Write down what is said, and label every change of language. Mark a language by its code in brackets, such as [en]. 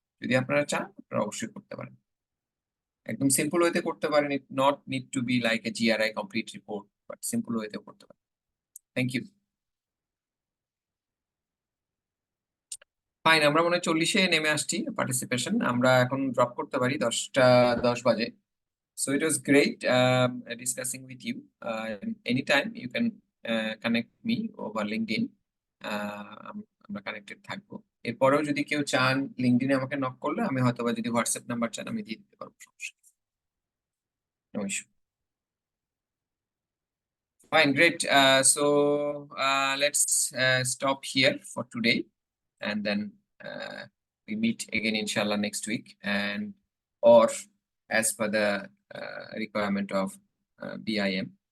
[bn] যদি আপনারা চান, আপনারা অবশ্যই করতে পারেন। একদম সিম্পল ওয়েতে করতে পারেন, [en] it not need to be like a GRI complete report, [bn] but simple ওয়েতেও করতে পারেন। Thank you. ফাইন, আমরা মনে হয় 40-এ নেমে আসছি পার্টিসিপেশন। আমরা এখন ড্রপ করতে পারি, 10 বাজে। [en] So it was great discussing with you. Anytime you can connect me over LinkedIn. [bn] আমরা কানেক্টেড থাকবো। এরপরেও যদি কেউ চান লিঙ্কডইনে আমাকে নক করলে, আমি হয়তোবা যদি হোয়াটসঅ্যাপ নাম্বার চান আমি দিয়ে দিতে পারবো, সমস্যা নেই। [en] No issue. Fine, great. So let's stop here for today, and then we meet again inshallah next week, and or as per the requirement of BIM.